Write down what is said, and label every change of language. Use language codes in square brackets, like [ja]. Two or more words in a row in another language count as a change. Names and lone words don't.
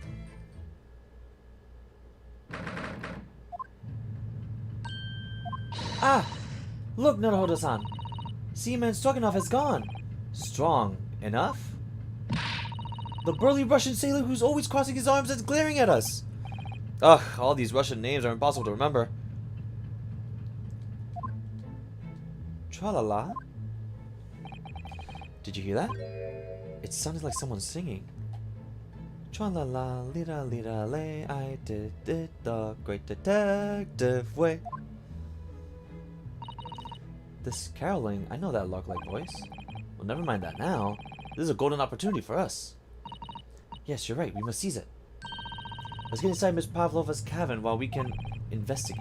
[en] Ah! Look, Naruto-san! Seaman Stroganoff has gone! Strong enough? The burly Russian sailor who's always crossing his arms and glaring at us! Ugh, all these Russian names are impossible to remember. Tra-la-la? Did you hear that? It sounded like someone singing. Tra-la-la, lira-lira-lay, I did it the great detective way. This caroling, I know that lark-like voice. Well, never mind that now. This is a golden opportunity for us. Yes, you're right. We must seize it. Let's get inside Miss Pavlova's cabin while we can investigate.